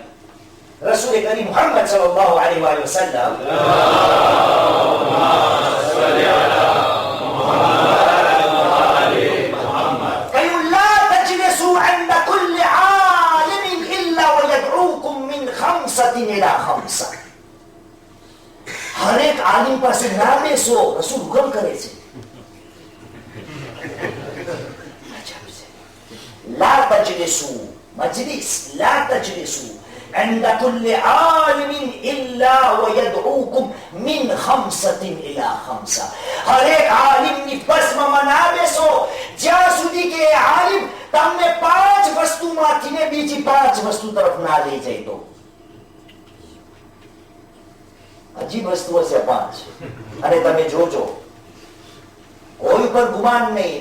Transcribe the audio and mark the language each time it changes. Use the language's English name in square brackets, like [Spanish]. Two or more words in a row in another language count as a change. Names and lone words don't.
[Arabic] رسول كريم محمد صلى الله عليه وسلم કહ્યું لا تجلسوا عند كل عالم إلا ويدعوكم من خمسة إلى خمسة. [Gujarati] હર એક આલિમ પાસે ના બેસો, રસૂલ હુકમ કરે છે. [Arabic] لا تجلسوا مجلس لا تجلسوا عند كل عالم إلا ويدعوكم من خمسة إلى خمسة. [Gujarati] હર એક આલિમ ની બસમાં મના બેસો જ્યાં સુધી કે આલિમ તમને 5 વસ્તુમાંથી ને બીજી 5 વસ્તુ તરફ ના લઈ જાય. તો અજીબ વસ્તુઓ છે 5. અને તમે જોજો કોઈ પર ગુમાન નહીં.